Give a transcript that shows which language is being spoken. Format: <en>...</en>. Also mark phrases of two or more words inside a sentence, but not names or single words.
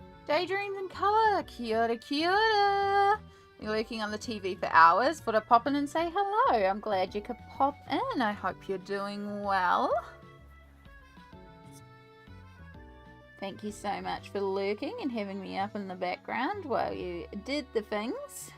<en>Daydreams in colour.</en> <mi>Kia ora, kia ora.</mi> <en>You're lurking on the TV for hours. Thought I'd pop in and say hello. I'm glad you could pop in. I hope you're doing well. Thank you so much for lurking and having me up in the background while you did the things.</en>